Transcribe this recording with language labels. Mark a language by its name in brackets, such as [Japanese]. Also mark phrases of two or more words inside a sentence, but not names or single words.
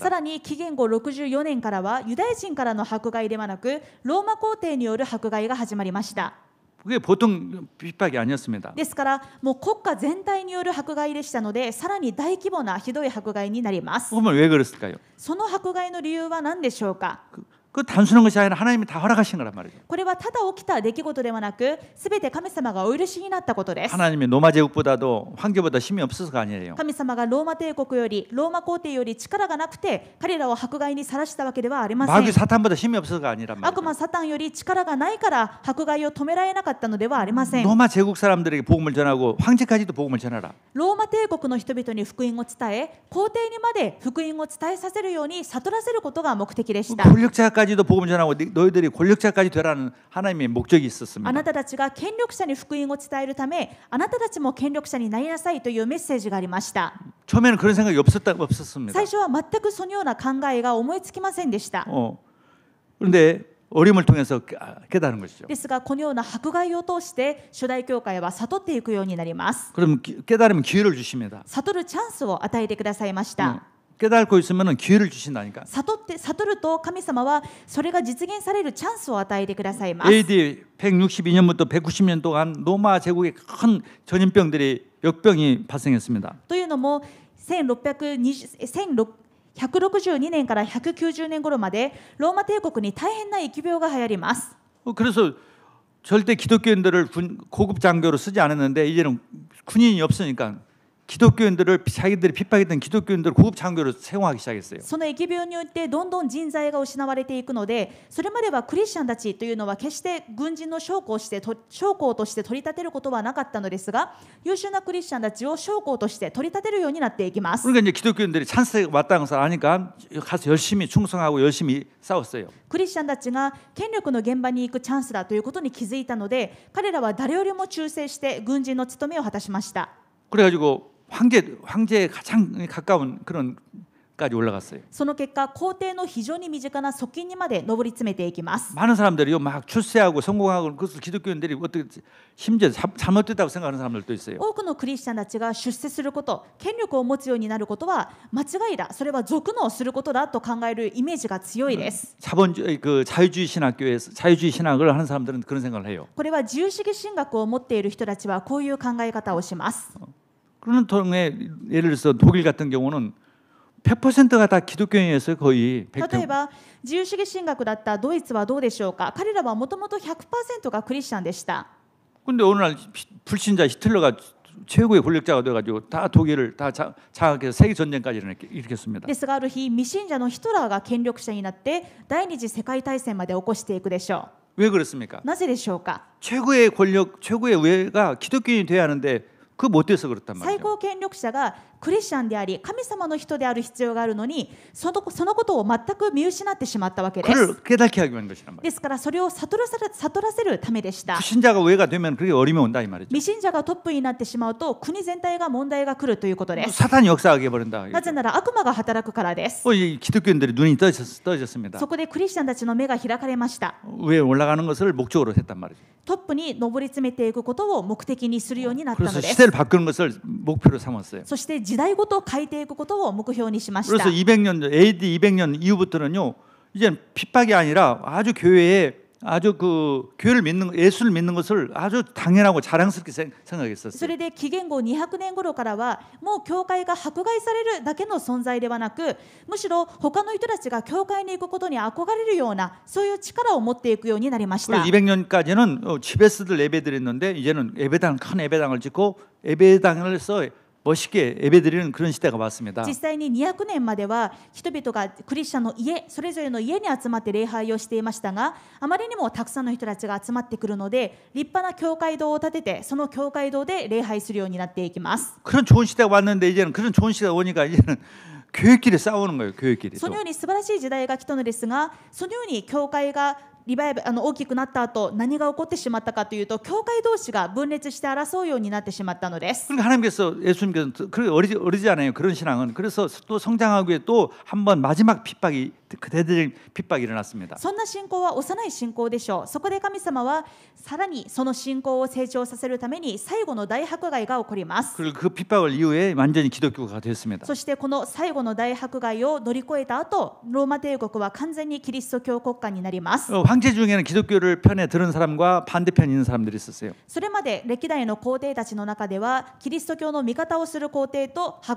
[Japanese] さらに紀元後64年からはユダヤ人からの迫害ではなくローマ皇帝による迫害が始まりました。 [Korean] 그게 보통 핍박이 아니었습니다. [Japanese] ですからもう国家全体による迫害でしたのでさらに大規模なひどい迫害になります。 [Korean] 그러면 왜 그랬을까요? [Japanese] その迫害の理由は何でしょうか。 [Korean] 그 단순한 것이 아니라 하나님이 다 허락하신 거란 말이죠. [Japanese] これはただ起きた出来事ではなく、すべて神様がお許しになったことです。 [Korean] 하나님이 로마 제국보다도 황제보다 힘이 없어서가 아니에요. [Japanese] 神様がローマ帝国より、ローマ皇帝より力がなくて、彼らを迫害にさらしたわけではありません。 [Korean] 마귀 사탄보다 힘이 없어서가 아니란 [Japanese] 悪 [Korean] 말이죠. [Japanese] 魔サタンより力がないから迫害を止められなかったのではありません。 [Korean] 로마 제국 사람들에게 복음을 전하고 황제까지도 복음을 전하라. [Japanese] ローマ帝国の人々に福音を伝え、皇帝にまで福音を伝えさせるように悟らせることが目的でした。 [Korean] 권력자까지도 복음을 전하고 너희들이 권력자까지 되라는 하나님의 목적이 [Japanese] あ [Korean] 있었습니다. [Japanese] なたたちが権力者に福音を伝えるため、あなたたちも権力者になりなさいというメッセージがありました。 [Korean] 처음에는 그런 생각이 없었습니다. [Japanese] 最初は全くそのような考えが思いつきませんでした。 [Korean] 그런데 어려움을 통해서 깨달은 것이죠. [Japanese] ですがこのような迫害を通して初代教会は悟っていくようになります。 [Korean] 그럼 깨달으면 기회를 주십니다. [Japanese] 悟るチャンスを与えてくださいました。 [Korean] 깨닫고 있으면 기회를 주신다니까. [Japanese] 悟ると神様はそれが実現されるチャンスを与えてくださいます。 [Korean] AD 162년부터 190년 동안 로마 제국에 큰 전염병들이 역병이 발생했습니다. [Japanese] というのも162年から190年頃までローマ帝国に大変な疫病が流行ります。 [Korean] 그래서 절대 기독교인들을 고급 장교로 쓰지 않았는데 이제는 군인이 없으니까 기독교인들을 자기들이 핍박했던 기독교인들을 고급 장교로 채용하기 시작했어요. [Japanese] その疫病によってどんどん人材が失われていくので、それまではクリスチャンたちというのは決して軍人の将校として取り立てることはなかったのですが、優秀なクリスチャンたちを将校として取り立てるようになっていきます。 [Korean] 그러니까 이제 기독교인들이 찬스가 왔다는 것을 아니까 가서 열심히 충성하고 열심히 싸웠어요. [Japanese] クリスチャンたちが権力の現場に行くチャンスだということに気づいたので、彼らは誰よりも忠誠して軍人の務めを果たしました。 [Korean] 그래가지고 황제에 가장 가까운 그런까지 올라갔어요. [Japanese] その結果、皇帝の非常に身近な側近にまで上り詰めていきます。 [Korean] 많은 사람들이요 막 출세하고 성공하고 그것을 기독교인들이 어떻게 심지어 잘못됐다고 생각하는 사람들도 있어요. [Japanese] 多くのクリスチャンたちが出世すること、権力を持つようになることは間違いだ、それは俗のすることだと考えるイメージが強いです。 [Korean] 자유주의 신학교에서 자유주의 신학을 하는 사람들은 그런 생각을 해요. [Japanese] これは自由主義神学を持っている人たちはこういう考え方をします。 [Korean] 그런 통에 예를 들어서 독일 같은 경우는 100%가 다 기독교인이었어요. 거의 [Japanese] 例えば自由主義神学だったドイツはどうでしょうか。彼らはもともと 100% がクリスチャンでした。 [Korean] 근데 어느 날 불신자 히틀러가 최고의 권력자가 돼가지고 다 독일을 다 장악해서 세계 전쟁까지 일으켰습니다. [Japanese] ですがある日、未信者のヒトラーが権力者になって第二次世界大戦まで起こしていくでしょ [Korean] 왜 그렇습니까? [Japanese] う。なぜでしょうか。 [Korean] 최고의 권력, 최고의 우회가 기독교인이 돼야 하는데 그 못 돼서 그렇단 [Japanese] 最 [Korean] 말이죠. [Japanese] 高権力者がクリスチャンであり神様の人である必要があるのに、そのことを全く見失ってしまったわけです。 [Korean] 그를 깨닫게 하기 위한 것이란 말이에요. [Japanese] ですからそれを悟らせるためでした。 [Korean] 불신자가 우회가 되면 그게 어림이 온다 이 말이죠. [Japanese] 未信者がトップになってしまうと国全体が問題が来るということです。 [Korean] 사탄이 역사하게 해버린다. [Japanese] なぜなら悪魔が働くからです。 [Korean] 이 기독교인들이 눈이 떠졌습니다. [Japanese] そこでクリスチャンたちの目が開かれました。 [Korean] 위에 올라가는 것을 목적으로 했단 말이죠. [Japanese] トップに上り詰めていくことを目的にするようになったの [Korean] 그래서 [Japanese] です。 [Korean] 시대를 바꾸는 것을 목표로 삼았어요. [Japanese] そして時代ごと変えていくことを目標にしました。 [Korean] 그래서 200년 AD 200년 이후부터는요. 이제 핍박이 아니라 아주 교회에 아주 그 교회를 믿는 예수를 믿는 것을 아주 당연하고 자랑스럽게 [Japanese] そ [Korean] 생각했었어요. [Japanese] れで紀元後200年頃からはもう教会が迫害されるだけの存在ではなく、むしろ他の人たちが教会に行くことに憧れるようなそういう力を持っていくようになりました。 [Korean] 200년까지는 집에서들 예배드렸는데 이제는 큰 예배당을 짓고 예배당에서 멋있게 예배드리는 그런 시대가 왔습니다. [Japanese] 実際に200年までは人々がクリスチャンの家それぞれの家に集まって礼拝をしていましたが、あまりにもたくさんの人たちが集まってくるので立派な教会堂を建ててその教会堂で礼拝するようになっていきます。 [Korean] 그런 좋은 시대가 왔는데 이제는 그런 좋은 시대가 오니까 이제는 교회끼리 싸우는 거예요. 교회끼리. [Japanese] そのように素晴らしい時代が来たのですが、そのように教会がリバイバル大きくなった後何が起こってしまったかというと、教会同士が分裂して争うようになってしまったのです。 [Korean] 그러니까 하나님께서 예수님께서 그렇게 어리지 않아요. 그런 신앙은. 그래서 또 성장하기 위해 또 한 번 마지막 핍박이 대대적인 핍박이 일어났습니다. [Japanese] そんな信仰は幼い信仰でしょう。そこで神様はさらにその信仰を成長させるために最後の大迫害が起こります。 [Korean] 그리고 그 핍박을 이후에 완전히 기독교가 됐습니다. [Japanese] そしてこの最後の大迫害を乗り越えた後、ローマ帝国は完全にキリスト教国家になります。 [Korean] 황제 중에는 기독교를 편에 들은 사람과 반대편에 있는 사람들이 있었어요. [Japanese] それまで歴代の皇帝たちの中ではキリスト教の味方をする皇帝と迫害する皇帝たちが出てきまし